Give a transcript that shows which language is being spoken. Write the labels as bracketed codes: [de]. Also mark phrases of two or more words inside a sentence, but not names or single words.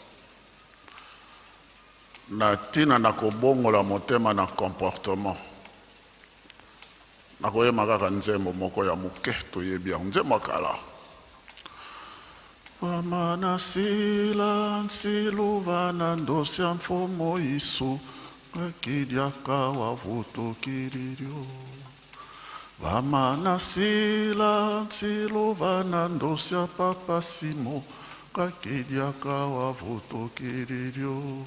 [ln] na tina na kobongola motema na comportement na koyema kaka nzembo moko ya moke toyebi yango nzembo kala [kg] Wamana sila nsiluva na ndosi ya mfumo isu kakidiaka wavuto kiririo Vamana sila nsiluva na ndosi ya Papa Simon kakidiaka wavuto kiririo